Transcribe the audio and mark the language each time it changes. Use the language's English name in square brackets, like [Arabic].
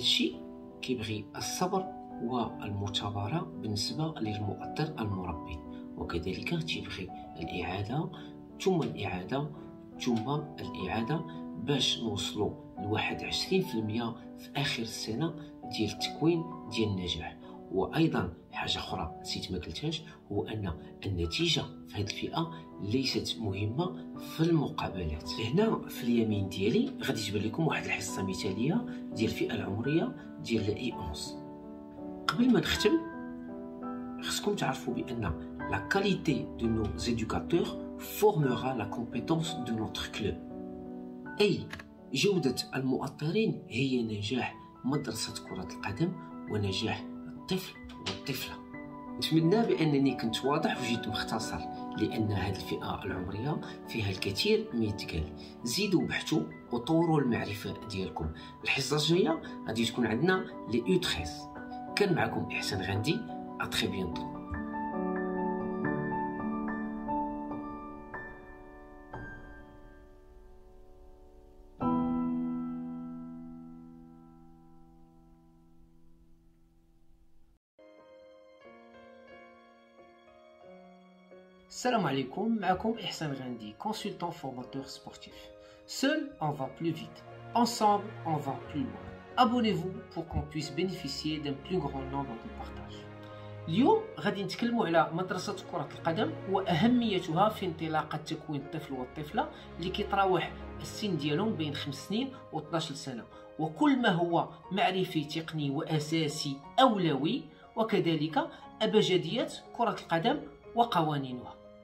[Arabic] هادشي كيبغي الصبر والمثابرة بالنسبة للمؤطر المربي، وكذلك تيبغي الإعادة ثم الإعادة ثم الإعادة باش نوصلوا لواحد 20% في آخر السنة ديال التكوين ديال النجاح. وأيضا حاجة أخرى نسيت ما قلتهاش، هو أن النتيجة في هذه الفئة ليست مهمة في المقابلات. هنا في اليمين ديالي غادي تبان لكم واحد الحصة مثالية ديال الفئة العمرية ديال اي 11. قبل ما نختم خصكم تعرفوا بأن [French] la qualité de nos éducateurs formera la compétence de notre club. [Arabic] أي جودة المؤطرين هي نجاح مدرسة كرة القدم ونجاح الطفل والطفلة. نتمنى بأنني كنت واضح وجيت مختصر، لأن هذه الفئة العمرية فيها الكثير ما يتقال. زيدوا بحثوا وطوروا المعرفة ديالكم. الحصة الجاية غادي تكون عندنا لي U 13. كان معكم إحسان غاندي، [French] à très bientôt. [Arabic] Salam alaikum, معكم [French] إحسان غاندي, consultant formateur sportif. Seul, on va plus vite. Ensemble, on va plus loin. Abonnez-vous pour qu'on puisse bénéficier d'un plus grand nombre de partages. [Arabic] اليوم غادي نتكلموا على مدرسة كرة القدم وأهميتها في انطلاقة تكوين الطفل والطفلة اللي كيتراوح السن ديالهم بين 5 سنين و 12 سنة، وكل ما هو معرفي تقني وأساسي أولوي، وكذلك أبجديات كرة القدم وقوانينها.